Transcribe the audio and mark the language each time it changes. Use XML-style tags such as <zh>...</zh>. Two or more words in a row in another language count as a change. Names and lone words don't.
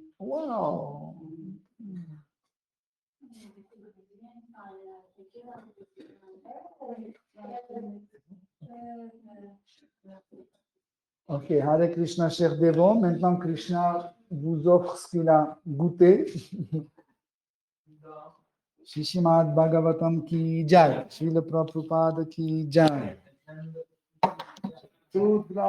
<en>Wow! Ok,</en> <sa>हरे कृष्ण,</sa> <fr>cher Devo. Maintenant, Krishna vous offre ce qu'il a goûté.</fr> <hi>शिशिमद् भागवतम् की जय, श्रील प्रभुपाद की जय.</hi> <fr>Toute la</fr>